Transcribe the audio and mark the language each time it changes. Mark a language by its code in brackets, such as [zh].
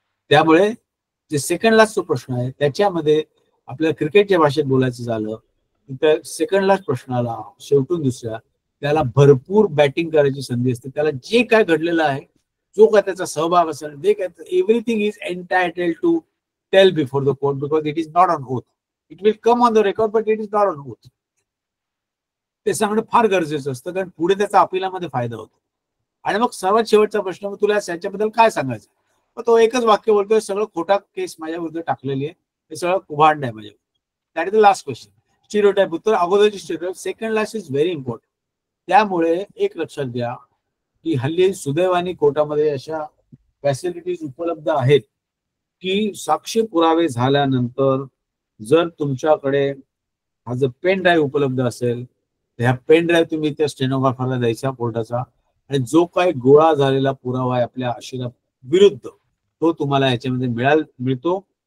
[mr] त्यामुळे जे second last जो प्रश्न आहे त्याच्यामध्ये आपल्याला क्रिकेटच्या भाषेत बोलायचं झालं तर सेकंड लास्ट प्रश्नाला शेवटून दुसऱ्या त्याला भरपूर बॅटिंग करायची संधी असते. त्याला जे काय घडलेलं आहे, जो काय त्याचा सहभाग असेल, जे काय [en] Everything is entitled to tell before the court because it is not on oath. It will come on the record but it is not on oath. [mr] ते सांगणं फार गरजेचं असतं कारण पुढे त्याचा अपिलामध्ये फायदा होतो. आणि मग सर्वात शेवटचा प्रश्न, मग तुला याच्याबद्दल काय सांगायचं? मग तो एकच वाक्य बोलतोय, सगळं खोटा केस माझ्या विरुद्ध टाकलेली आहे, हे सगळं कुभांड आहे माझ्या. [en] That is the last question. [mr] Stereotype उत्तर अगोदरची stereotype. [en] Second last is very important. [mr] त्यामुळे एक लक्षात घ्या की हल्ली सुदैवाने कोर्टामध्ये अशा फॅसिलिटीज उपलब्ध आहेत की साक्षी पुरावे झाल्यानंतर जर तुमच्याकडे हा जर पेन ड्राईव्ह उपलब्ध असेल तर ह्या पेन ड्राईव्ह तुम्ही त्या स्टेनोग्राफरला द्यायचा कोर्टाचा आणि जो काही गोळा झालेला पुरावा आहे आपल्या आशिरा विरुद्ध तो तुम्हाला याच्यामध्ये मिळतो